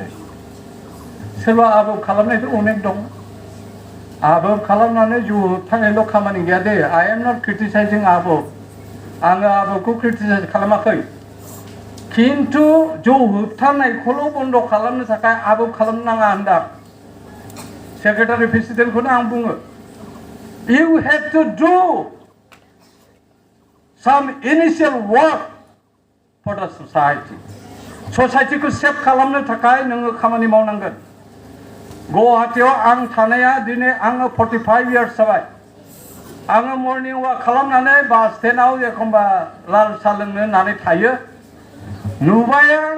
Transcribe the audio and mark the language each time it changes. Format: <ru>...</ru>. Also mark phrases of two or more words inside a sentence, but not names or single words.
<brx>सोरबा आदब खालामनायथ' अनेक दं आदब खालामनानै जिउ होबथानायल' खामानि गैया दे</brx> <en>I am not criticising</en> <brx>आदब आङो आदबखौ क्रिटिसाइज खालामाखै खिन्थु जौ होबथानायखौल' बन्द खालामनो थाखाय आदब खालामनो नाङा होनदां</brx> <en>secretary president</en> <brx>आं बुङो</brx> <en>you have to do some initial work for the society</en> <brx>ससाइटिखौ सेभ खालामनो थाखाय नोङो खामानि मावनांगोन गुवाहाटीयाव आं थानाया दिनै आङो 45 इयार्स जाबाय आङो</brx> <en>morning walk</en> <brx>खालामनानै</brx> <en>bus stand</en> <brx>एखमबा लाल साहा लोंनो होननानै थायो नुबाय आं</brx>